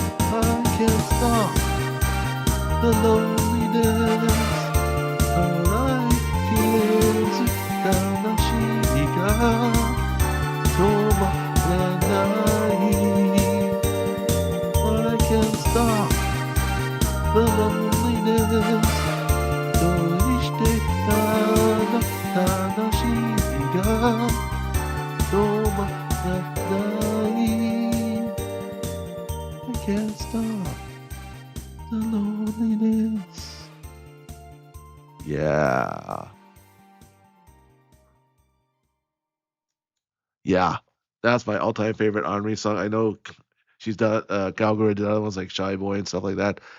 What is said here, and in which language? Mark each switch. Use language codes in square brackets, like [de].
[en] I can't stop the loneliness. [ja] 払いきれず悲しみが止まらない。 [en] But I can't stop the loneliness. [ja] 恋してたら悲しみが止まらない。 [en] can't stop the loneliness. Yeah. Yeah. That's my all-time favorite Henri song. I know she's done Gawr did other ones like Shy Boy and stuff like that.